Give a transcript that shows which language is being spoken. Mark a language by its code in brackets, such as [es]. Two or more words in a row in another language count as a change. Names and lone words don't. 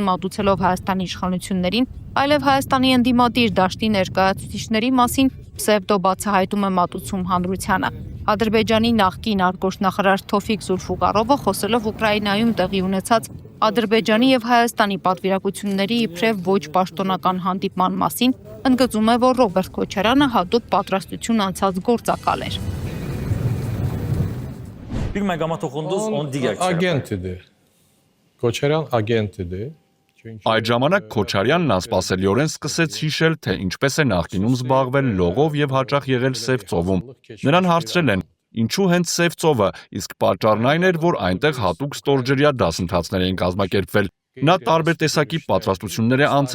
[hy] մատուցելով Հայաստանի իշխանություններին, այլև Հայաստանի ընդդիմադիր դաշտի ներկայացուցիչների մասին պսևդո բացահայտում է մատուցում հանրությանը։ Ադրբեջանի նախկին արտգործնախարար Թոֆիկ Զուլֆուղարովը խոսելով Ուկրաինայում տեղի ունեցած Ադրբեջանի եւ Հայաստանի պատվիրակությունների իբրև ոչ պաշտոնական հանդիպման մասին ընդգծում է, որ Ռոբերտ Քոչարյանը հատուկ պատրաստություն անցած գործակալ էր։ [az] Bir məqama toxundunuz, onun digər agent idi. Քոչարյան agent idi. [hy] Այդ ժամանակ Քոչարյանն անսպասելիորեն սկսեց հիշել, թե ինչպես է նախկինում զբաղվել լողով եւ հաճախ եղել Սև ծովում։ Նրան հարցրել են. ինչու հենց Սև ծովը, իսկ պատճառն այն էր, որ այնտեղ հատուկ ստորջրյա դասընթացներ էին կազմակերպվել։ Նա տարբեր տեսակի պատրաստություններ է անցել